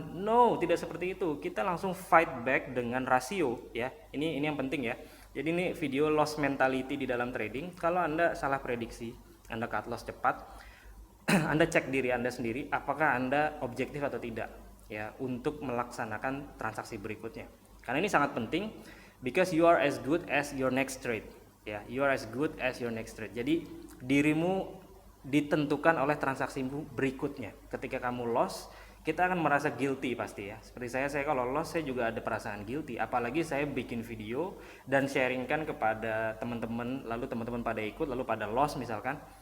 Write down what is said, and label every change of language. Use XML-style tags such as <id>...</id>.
<id>No, tidak seperti itu. Kita langsung fight back dengan rasio ya. Ini yang penting ya. Jadi ini video loss mentality di dalam trading. Kalau Anda salah prediksi, Anda cut loss cepat, Anda cek diri Anda sendiri apakah Anda objektif atau tidak ya untuk melaksanakan transaksi berikutnya. Karena ini sangat penting,</id> <en>because you are as good as your next trade. Ya, you are as good as your next trade.</en> <id>Jadi dirimu ditentukan oleh transaksimu berikutnya. Ketika kamu loss, kita akan merasa guilty pasti ya. Seperti saya kalau loss saya juga ada perasaan guilty. Apalagi saya bikin video dan sharingkan kepada teman-teman, lalu teman-teman pada ikut, lalu pada loss misalkan.</id>